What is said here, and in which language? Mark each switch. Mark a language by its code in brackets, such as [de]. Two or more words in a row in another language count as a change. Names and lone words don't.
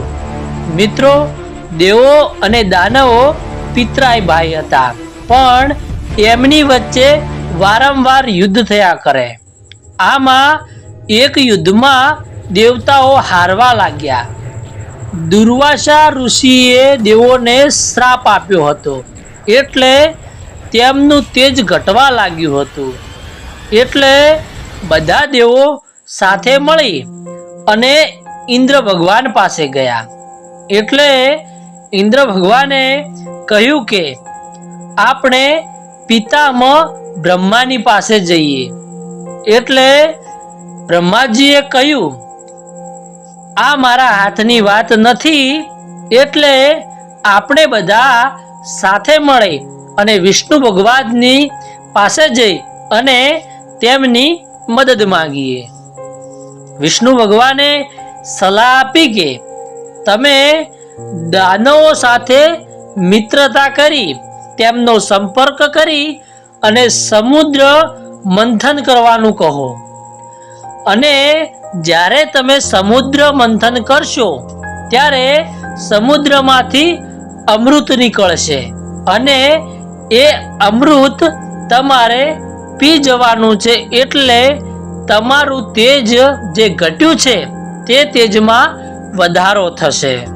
[gu] મિત્રો, દેવો અને દાનવો પિતરાઈ ભાઈ હતા, પણ એમની વચ્ચે વારંવાર યુદ્ધ થયા કરે। આમા એક યુદ્ધ મેં દેવતાઓ હારવા લાગ્યા। દુર્વાસા ઋષિએ દેવોને શ્રાપ આપ્યો હતો, એટલે તેમનું તેજ ઘટવા લાગ્યું હતું। એટલે બધા દેવો સાથે મળી અને ઇંદ્ર ભગવાન પાસે ગયા। એટલે ઇંદ્ર ભગવાને કહ્યું કે આપણે પિતામહ બ્રહ્માની પાસે જઈએ। એટલે બ્રહ્માજીએ કહ્યું, આ મારા હાથની વાત નથી, એટલે આપણે બધા સાથે મળી અને વિષ્ણુ ભગવાનની પાસે જઈ અને તેમની મદદ માંગીએ। વિષ્ણુ ભગવાને સલાહ આપી કે તમે દાનવો સાથે મિત્રતા કરી તેમનો સંપર્ક કરી અને સમુદ્ર મંથન કરવાનું કહો। અને જ્યારે તમે સમુદ્ર મંથન કરશો ત્યારે સમુદ્રમાંથી અમૃત નીકળશે અને એ અમૃત તમારે પી જવાનું છે, એટલે તમારું તેજ જે ઘટ્યું છે તે તેજમાં વધારો થશે।